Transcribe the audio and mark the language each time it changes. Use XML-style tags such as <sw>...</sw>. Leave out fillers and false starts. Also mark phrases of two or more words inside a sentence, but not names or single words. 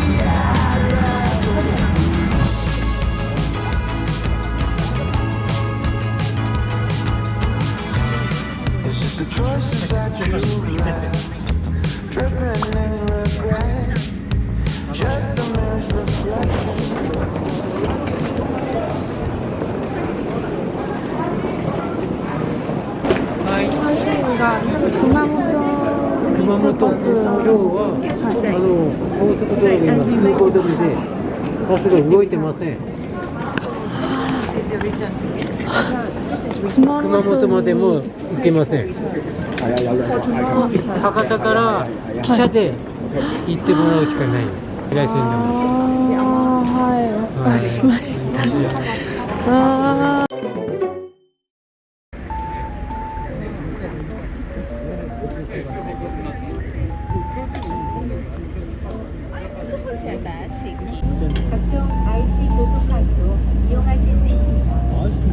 <en>Is it the choices that you've left? Dripping in regret. Check the mirror's reflection.</en> <ja>熊本今日は高速道路今通行止めでバスが動いてません。熊本までも行けません。博多から汽車で行ってもらうしかない。平井線でも。はい、わかりました。</ja> <ko>각종 IC 교통카드로 이용할 수 있습니다.</ko>